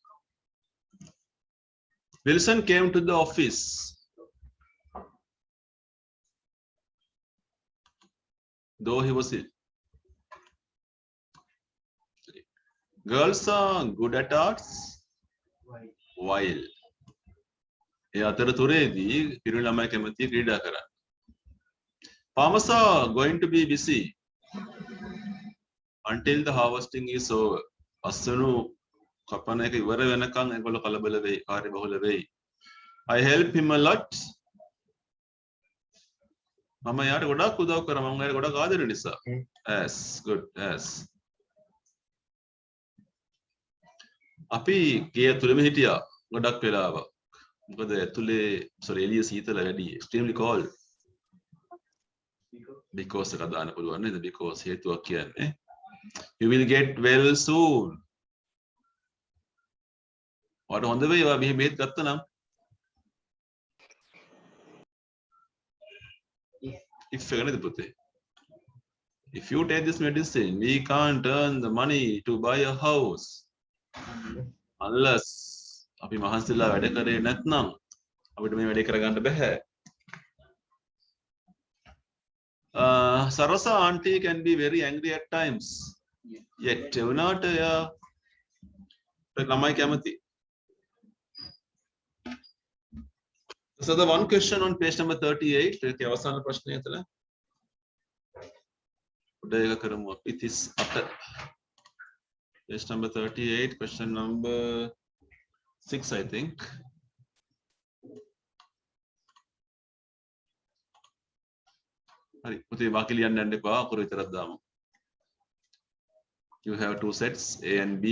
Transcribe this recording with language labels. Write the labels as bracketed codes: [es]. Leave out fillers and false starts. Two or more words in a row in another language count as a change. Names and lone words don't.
[en] Wilson came to the office. Though he was ill. Girls are good at arts while [si] ඒ අතරතුරේදී පිරිමි ළමයි කැමති ක්‍රීඩා කරන්න. [en] Farmers are going to be busy until the harvesting is over. [si] අස්සනු කපන එක ඉවර වෙනකන් ඒගොල්ලෝ කලබල වෙයි, කාර්යබහුල වෙයි. [en] I help him a lot. [si] මම යාට ගොඩක් උදව් කරා, මම යාට ගොඩක් ආදරේ නිසා. [en] Yes, good. Yes. [si] අපි ගේ ඇතුළේම හිටියා ගොඩක් වෙලාවක්. මොකද ඇතුලේ එළිය සීතල වැඩි, [en] extremely cold. [si] Because එක දාන්න පුළුවන් නේද? Because හේතුවක් කියන්නේ. [en] You will get well soon. [si] ඔයාට හොඳ වෙයි ඔයා මෙහෙම මේත් ගත්තා නම්. If එක නේද පුතේ? [en] If you take this medicine, we can't earn the money to buy a house. [si] Unless අපි මහන්සිලා වැඩ කරේ නැත්නම් අපිට මේ වැඩේ කරගන්න බෑ. [en] Sarasa auntie can be very angry at times. [si] Yet එවනාට එයා ළමයි කැමති. [en] So the one question on page number 38 [si] ඒකේ අවසාන ප්‍රශ්නය ඇතල උඩ එක කරමු අපි 38. [en] Page number 38, question number 6, I think. [si] හරි පුතේ වාක්‍ය ලියන්න යන්න එපා, අකුරු විතරක් දාමු. [en] You have two sets, A and B.